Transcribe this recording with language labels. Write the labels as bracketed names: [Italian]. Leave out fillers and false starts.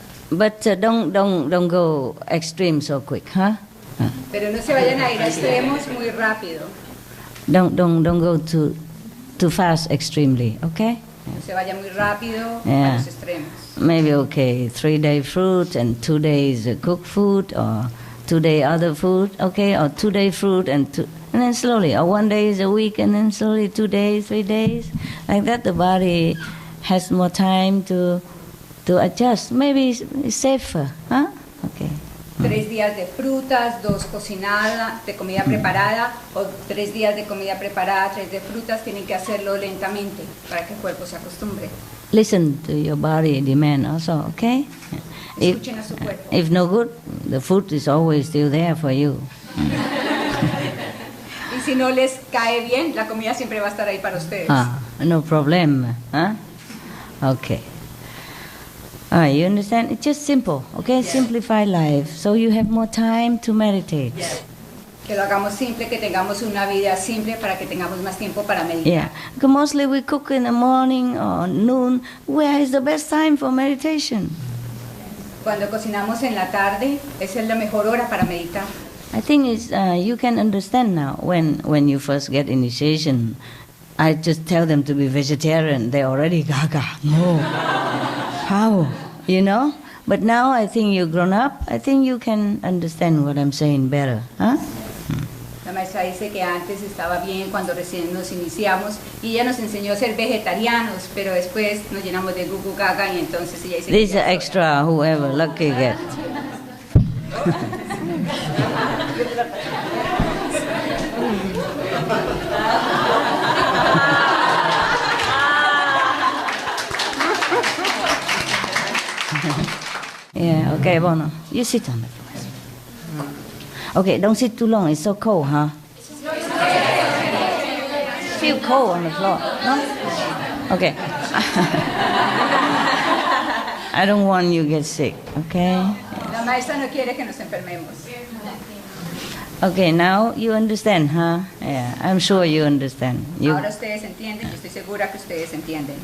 [English] But don't go extreme so quick, huh? [Spanish] Pero no se vayan a ir a extremos muy rápido. [English] Don't go too fast extremely, okay? [Spanish] No se vaya muy rápido [English] Yeah. [Spanish] a los extremos. [English] Maybe okay, 3-day fruit and 2 days cooked food, or 2-day other food, okay? Or 2-day fruit and then slowly, or 1 day is a week and then slowly 2 days, 3 days. Like that the body has more time to adjust. Maybe it's safer, huh? Okay. [Spanish] 3 días de frutas, 2 cocinadas, de comida preparada, o 3 días de comida preparada, 3 de frutas. Tienen que hacerlo lentamente para que el cuerpo se acostumbre. [English] Listen to your body demand also, okay? [Spanish] Escuchen a su cuerpo. [English] If no good, the food is always still there for you. [Spanish] Y si no les cae bien, la comida siempre va a estar ahí para ustedes. [English] No problem, huh? Okay. You understand? It's just simple, okay? Yes. Simplify life, so you have more time to meditate. [Spanish] Que lo hagamos simple, que tengamos una vida simple para que tengamos más tiempo para meditar. [English] Yeah, because mostly we cook in the morning or noon. Where is the best time for meditation? [Spanish] Cuando cocinamos en la tarde, esa es la mejor hora para meditar. [English] I think it's, you can understand now when you first get initiation. I just tell them to be vegetarian. They already gaga. No. How? You know? But now I think you're grown up. I think you can understand what I'm saying better. Huh? [Spanish] La maestra dice que antes estaba bien cuando recién nos iniciamos y ella nos enseñó a ser vegetarianos, pero después nos llenamos de gugu gaga y entonces ella dice [English] This is [Spanish] que ya es [English] extra, whoever lucky get. Yeah, okay, Bono. You sit on the floor. Okay, don't sit too long. It's so cold, huh? Feel cold on the floor, no? Okay. I don't want you to get sick, okay? [Spanish] La maestra no quiere que nos enfermemos. [English] Okay, now you understand, huh? Yeah, I'm sure you understand. [Spanish] Ahora ustedes entienden, yo estoy segura que ustedes entienden.